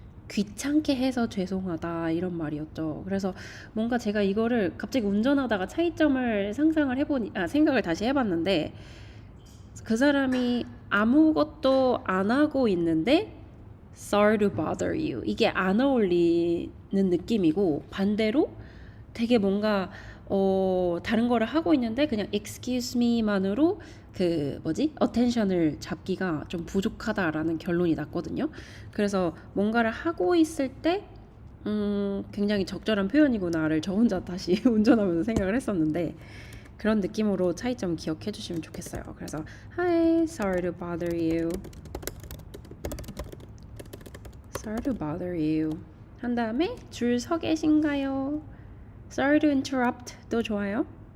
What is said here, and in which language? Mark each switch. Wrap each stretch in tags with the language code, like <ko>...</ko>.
<ko>귀찮게 해서 죄송하다 이런 말이었죠. 그래서 뭔가 제가 이거를 갑자기 운전하다가 차이점을 생각을 다시 해봤는데 그 사람이 아무것도 안 하고 있는데</ko> <en>sorry to bother you</en> <ko>이게 안 어울리는 느낌이고 반대로 되게 뭔가 다른 거를 하고 있는데 그냥</ko> <en>excuse me</en> <ko>만으로 attention을 잡기가 좀 부족하다라는 결론이 났거든요. 그래서 뭔가를 하고 있을 때 굉장히 적절한 표현이구나를 저 혼자 다시 운전하면서 생각을 했었는데 그런 느낌으로 차이점 기억해 주시면 좋겠어요. 그래서</ko> <en>Hi, sorry to bother you. Sorry to bother you.</en> <ko>한 다음에 줄 서 계신가요?</ko> <en>Sorry to interrupt도</en> <ko>좋아요.</ko>